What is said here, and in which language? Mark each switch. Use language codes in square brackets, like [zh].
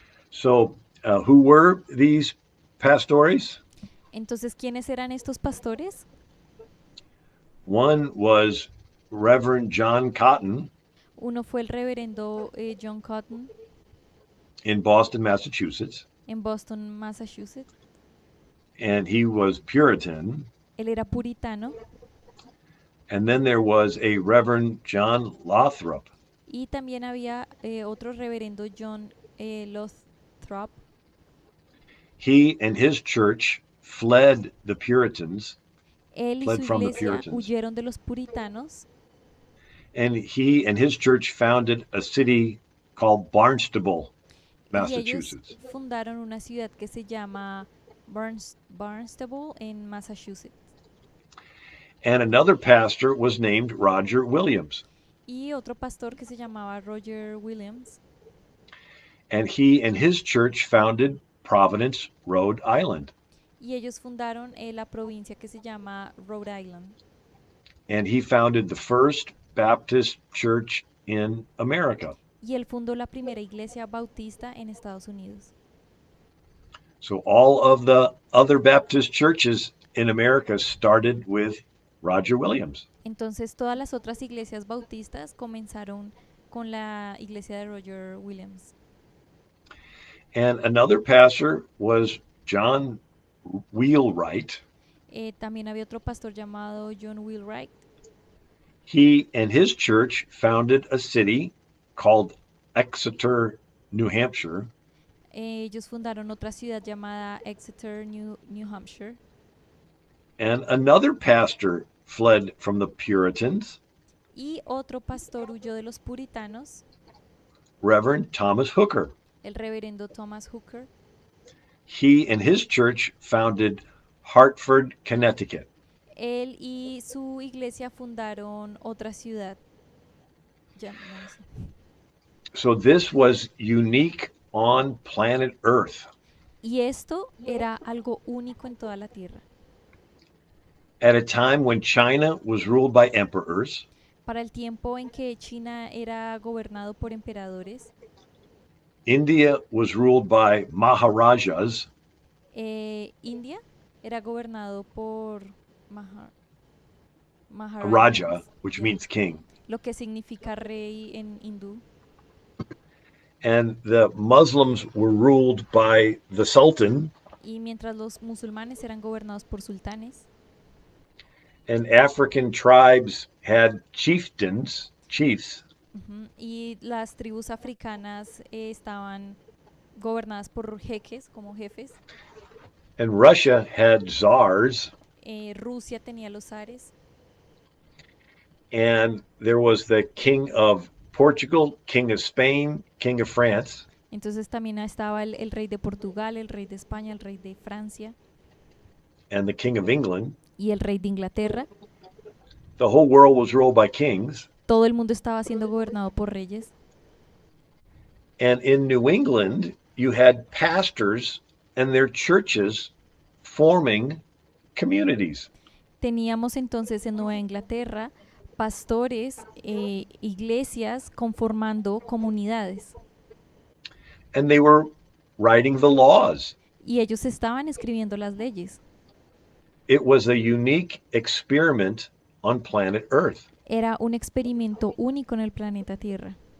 [en] So, who were these pastores? [es] Entonces, ¿quiénes eran estos pastores? [en] One was Reverend John Cotton [es] Uno fue el reverendo John Cotton [en] in Boston, Massachusetts. [es] en Boston, Massachusetts. [en] and he was Puritan. [es] Él era puritano. [en] And then there was a Reverend John Lothrop. [es] Y también había otro reverendo John Lothrop. [en] He and his church fled the Puritans, [es] Él y su [en] fled from the [es] iglesia [en] Puritans. [es] huyeron de los puritanos [en] And he and his church founded a city called Barnstable, [es] y ellos [en] Massachusetts. [es] fundaron una ciudad que se llama Barnstable en Massachusetts. [en] And another pastor was named Roger Williams. [es] Y otro pastor que se llamaba Roger Williams. [en] And he and his church founded Providence, Rhode Island. [es] Y ellos fundaron la provincia que se llama Rhode Island. [en] And he founded the first Baptist church in America. [es] Y él fundó la primera iglesia bautista en Estados Unidos. [en] So all of the other Baptist churches in America started with Roger Williams. [es] Entonces todas las otras iglesias bautistas comenzaron con la iglesia de Roger Williams. [en] And another pastor was John Wheelwright. [es] También había otro pastor llamado John Wheelwright. [en] He and his church founded a city called Exeter, New Hampshire. [es] Ellos fundaron otra ciudad llamada Exeter, New Hampshire. [en] And another pastor fled from the Puritans, [es] Y otro pastor huyó de los puritanos, [en] Reverend Thomas Hooker. [es] el reverendo Thomas Hooker. [en] He and his church founded Hartford, Connecticut. [es] Él y su iglesia fundaron otra ciudad. Ya, no sé. [en] So this was unique on planet Earth. [es] Y esto era algo único en toda la Tierra. [en] At a time when China was ruled by emperors, [es] Para el tiempo en que China era gobernado por emperadores, [en] India was ruled by Maharajas, [es] India era gobernado por [en] a Raja, Maharajas, which [es] ya, [en] means king, [es] lo que significa rey en hindú. [en] and the Muslims were ruled by the Sultan, [es] Y mientras los musulmanes eran gobernados por sultanes, [en] and African tribes had chieftains, chiefs, [es] y las tribus africanas estaban gobernadas por jeques, como jefes. [en] and Russia had czars, [es] Rusia tenía los zares, [en] and there was the king of Portugal, king of Spain, king of France, [es] entonces también estaba el rey de Portugal, el rey de España, el rey de Francia [en] and the king of England. [es] y el rey de Inglaterra. [en] The whole world was ruled by kings. [es] Todo el mundo estaba siendo gobernado por reyes. [en] And in New England, you had pastors and their churches forming communities. [es] Teníamos entonces en Nueva Inglaterra pastores, iglesias conformando comunidades. [en] And they were writing the laws. [es] Y ellos estaban escribiendo las leyes. [en] It was a unique experiment on planet Earth. [es] Era un experimento único en el planeta Tierra.